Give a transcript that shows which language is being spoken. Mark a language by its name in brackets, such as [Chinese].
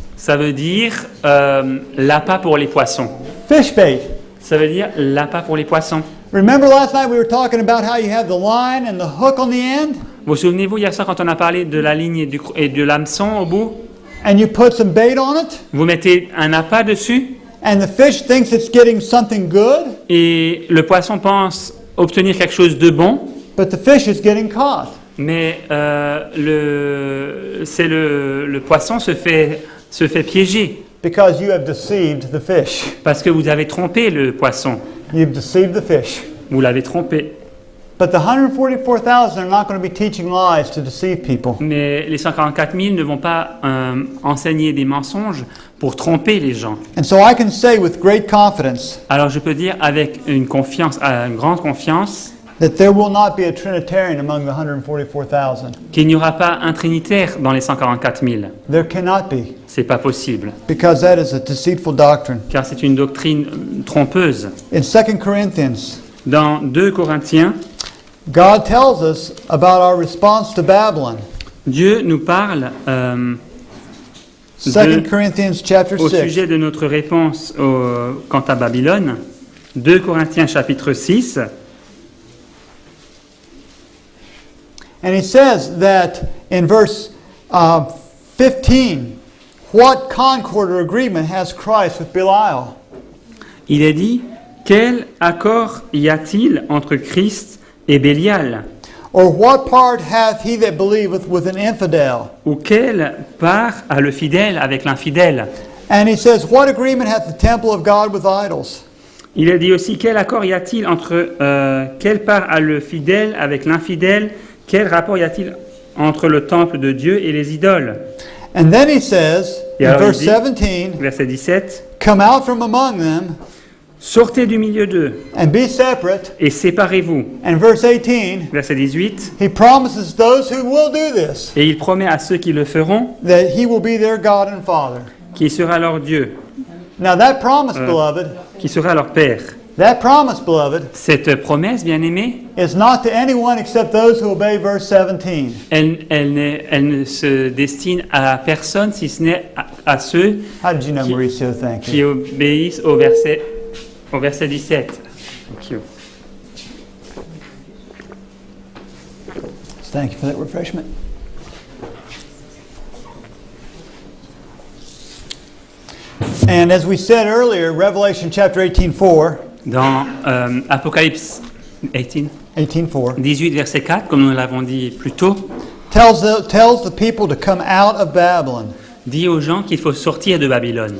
[French] ça veut dire l'appât pour les poissons. [English] Fish bait. [French] Ça veut dire l'appât pour les poissons. [English] Remember last night we were talking about how you have the line and the hook on the end? [French] Vous souvenez-vous hier soir quand on a parlé de la ligne et de l'hameçon au bout? [English] And you put some bait on it? [French] Vous mettez un appât dessus [English] And the fish thinks it's getting something good, [French] et le poisson pense obtenir quelque chose de bon, [English] but the fish is getting caught. [French] mais le poisson se fait piéger [English] Because you have deceived the fish. [French] parce que vous avez trompé le poisson. [English] You've deceived the fish. [French] Vous l'avez trompé. [English] But the 144,000 are not going to be teaching lies to deceive people. [French] Mais les 144 000 ne vont pas enseigner des mensonges pour tromper les gens. [English] And so I can say with great confidence [French] Alors je peux dire avec une grande confiance, [English] that there will not be a Trinitarian among the 144,000. [French] qu'il n'y aura pas un trinitaire dans les 144 000. [English] There cannot be, [French] C'est pas possible, [English] because that is a deceitful doctrine. [French] car c'est une doctrine trompeuse. [English] In 2 Corinthians, [French] Dans 2 Corinthiens, [English] God tells us about our response to Babylon. [French] Dieu nous parle [English] 2 Corinthians chapter [French] au [English] 6. [French] sujet de notre réponse quant à Babylone. 2 Corinthiens chapitre 6. [English] And he says that in verse 15, what concord or agreement has Christ with Belial? [French] Il est dit, quel accord y a-t-il entre Christ et Bélial? [English] Or what part hath he that believeth with an infidel? [French] Ou quelle part a le fidèle avec l'infidèle? [English] And he says, what agreement hath the temple of God with idols? [French] Il est dit aussi, quel accord y a-t-il entre, quelle part a le fidèle avec l'infidèle? Quel rapport y a-t-il entre le temple de Dieu et les idoles? [English] And then he says, [French] Et [English] in [French] alors il [English] verse [French] dit, [English] 17, [French] verset 17, [English] come out from among them [French] sortez du milieu d'eux [English] and be separate. [French] et séparez-vous. [English] And verse 18, [French] Verset 18, [English] he promises those who will do this [French] et il promet à ceux qui le feront [English] that he will be their God and Father. [French] qu'il sera leur Dieu, [English] Now that promise, beloved, [French] qui sera leur Père. [English] that promise, beloved, [French] Cette promesse, bien-aimée, [English] is not to anyone except those who obey verse 17. [French] elle ne se destine à personne si ce n'est à ceux [English] How did you know, Mauricio? Thank [French] qui [English] you. [French] obéissent au verset 17. [English] Thank you. Thank you for that refreshment. And as we said earlier, Revelation chapter 18:4, [French] Dans Apocalypse 18, [English] 18:4 [French] 18, verset 4, comme nous l'avons dit plus tôt, [English] tells the people to come out of Babylon. [French] dit aux gens qu'il faut sortir de Babylone.